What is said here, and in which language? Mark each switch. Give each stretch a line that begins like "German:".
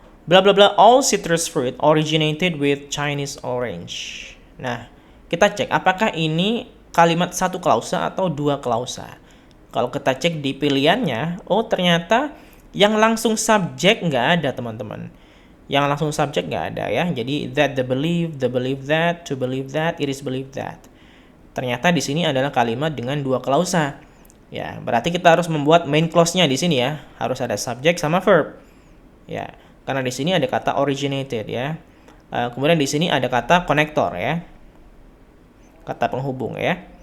English: Bla bla bla, all citrus fruit originated with Chinese orange.
Indonesian: Nah, kita cek apakah ini kalimat satu klausa atau dua klausa. Kalau kita cek di pilihannya, oh ternyata yang langsung subjek nggak ada teman-teman. Yang langsung subjek nggak ada ya.
English: Jadi that, the believe that, to believe that, it is believed that.
Indonesian: Ternyata di sini adalah kalimat dengan dua klausa. Ya, berarti kita harus membuat main clause-nya di sini ya. Harus ada subjek sama verb. Ya, karena di sini ada kata originated ya. Kemudian di sini ada kata connector ya. Kata penghubung ya.